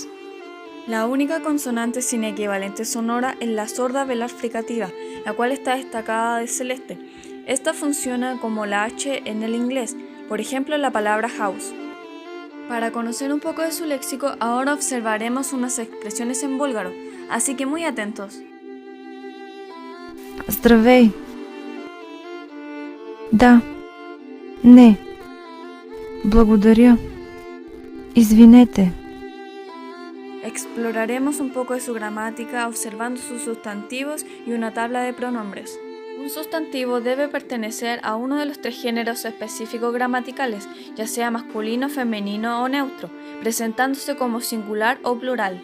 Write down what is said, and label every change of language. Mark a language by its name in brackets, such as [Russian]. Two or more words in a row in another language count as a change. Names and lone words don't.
[Spanish] La única consonante sin equivalente sonora es la sorda velar fricativa, la cual está destacada de celeste. Esta funciona como la H en el inglés, por ejemplo en la palabra house. Para conocer un poco de su léxico, ahora observaremos unas expresiones en búlgaro, así que muy atentos. [Bulgarian] Здравей. Да. Не. Благодаря. Извинете. [Spanish] Exploraremos un poco de su gramática observando sus sustantivos y una tabla de pronombres. Un sustantivo debe pertenecer a uno de los 3 géneros específicos gramaticales, ya sea masculino, femenino o neutro, presentándose como singular o plural.